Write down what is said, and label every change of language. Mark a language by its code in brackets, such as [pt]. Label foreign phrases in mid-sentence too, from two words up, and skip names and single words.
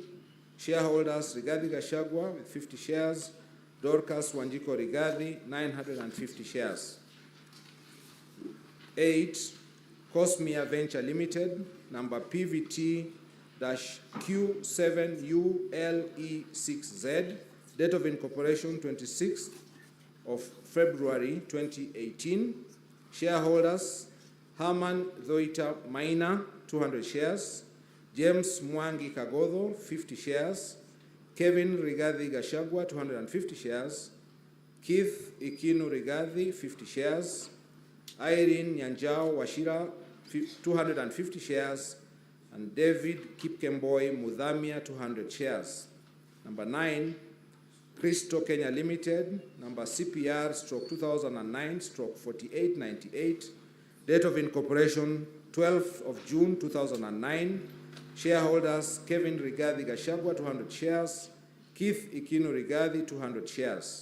[en] Shareholders, Rigathi Gachagua with 50 shares, Dorcas Wanjiko Rigathi 950 shares. 8, Cosmia Venture Limited, number PVT-Q7ULE6Z, date of incorporation 26th of February 2018. Shareholders, Herman Zoita Maina 200 shares, James Mwangi Kagodho, 50 shares. Kevin Rigathi Gachagua, 250 shares. Keith Ikinu Rigathi, 50 shares. Irene Nyanjao Washira, 250 shares. And David Kipkemboi Mudhamia, 200 shares. Number 9, Cristo Kenya Limited, number CPR stroke 2009 stroke 4898, date of incorporation 12th of June 2009, shareholders Kevin Rigathi Gachagua 200 shares, Keith Ikinu Rigathi 200 shares.